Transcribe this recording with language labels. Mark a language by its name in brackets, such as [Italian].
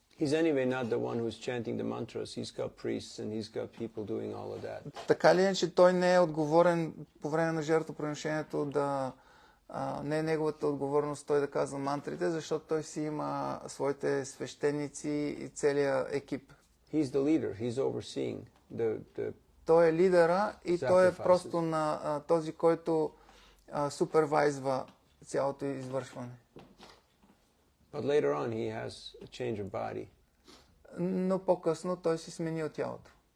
[English] He's anyway not the one who's chanting the mantras. He's got priests and he's got people doing all of that. [Bulgarian] Така ли е, че той не е отговорен по време на жертвоприношението не е неговата отговорност той да казва мантрите, защото той си има своите свещеници и целия екип. [English] He's the leader. He's overseeing the [Bulgarian] Той е лидера и той е просто на този, който супервайзва цялото извършване. [English] But later on he has a change of body. [Bulgarian] Но по-късно той си сменил тялото.